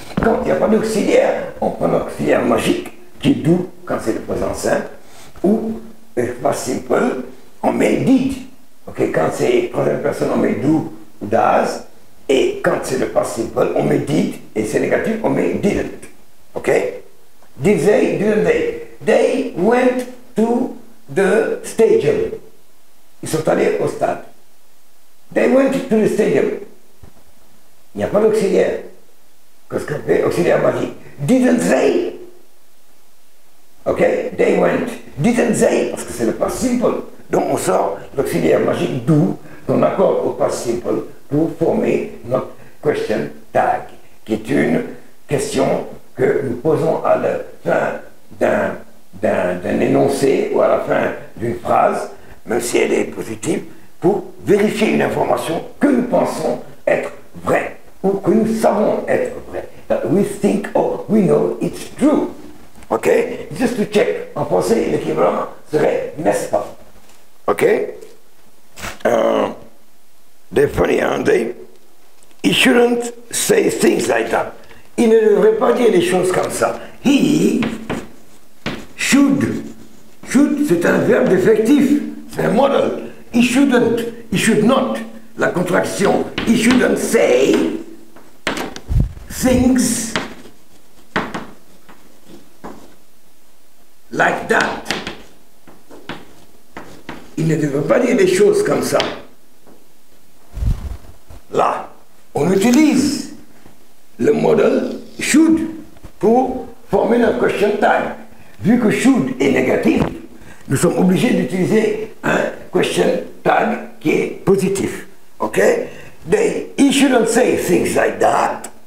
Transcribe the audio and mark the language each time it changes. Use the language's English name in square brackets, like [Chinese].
[French] Quand il n'y a pas d'auxiliaire, on prend l'auxiliaire magique, qui est do quand c'est le présent simple, ou past simple, on met did. Okay, quand c'est troisième personne, on met do ou does. Et quand c'est le past simple, on met did. Et c'est négatif, on met didn't. [English] Ok? Did they, didn't they? They went to the stadium. [French] Ils sont allés au stade. [English] They went to the stadium. [French] Il n'y a pas d'auxiliaire. Qu'est-ce qu'on fait? Auxiliaire magique. [English] Didn't they? Ok? They went. Didn't they? [French] Parce que c'est le past simple. Donc on sort l'auxiliaire magique do qu'on accorde au past simple pour former notre question tag, qui est une question que nous posons à la fin d'un énoncé ou à la fin d'une phrase, même si elle est positive, pour vérifier une information que nous pensons être vraie ou que nous savons être vraie. [English] That we think or we know it's true. Ok? Just to check. [French] En français, l'équivalent serait n'est-ce pas? Ok? [English] They're funny, aren't they? He shouldn't say things like that. [French] Il ne devrait pas dire des choses comme ça. [English] He should. [French] Should, c'est un verbe défectif. C'est un model. [English] He shouldn't. He should not. [French] La contraction. [English] He shouldn't say things like that. [French] Il ne devrait pas dire des choses comme ça. Là, on utilise le modèle should pour former notre question tag. Vu que should est négatif, nous sommes obligés d'utiliser un question tag qui est positif. Ok? [English] He shouldn't say things like that.